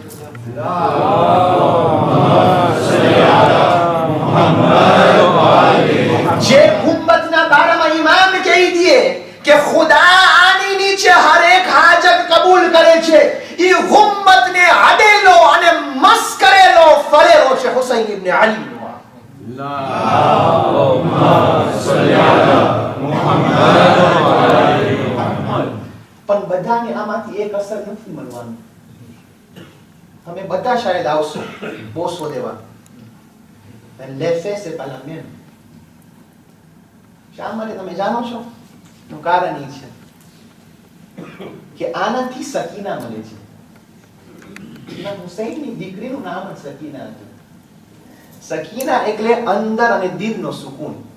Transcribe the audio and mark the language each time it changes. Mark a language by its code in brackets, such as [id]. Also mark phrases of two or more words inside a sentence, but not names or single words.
[gu] જે ગુંબદના બારામાં ઇમામ કહી દે કે ખુદા આની નીચે હર એક હાજત કબૂલ કરે છે, ઈ ગુંબદને અડેલો અને મસ કરેલો ફરેરો છે હુસૈન ઇબ્ન અલી. પણ બધાને આમાંથી એક અસર નથી મળવાની. તમે બધા શાયદ આવશો બોસો દેવા, [fr] l'effet c'est pas la même. [gu] શા માટે તમે જાણો છો? નું કારણ એ છે કે આનાથી સકીના મળે છે. ઇમામ હુસૈનની દીકરીનું નામ જ સકીના હતું. સકીના એટલે અંદર અને દિલનો સુકૂન.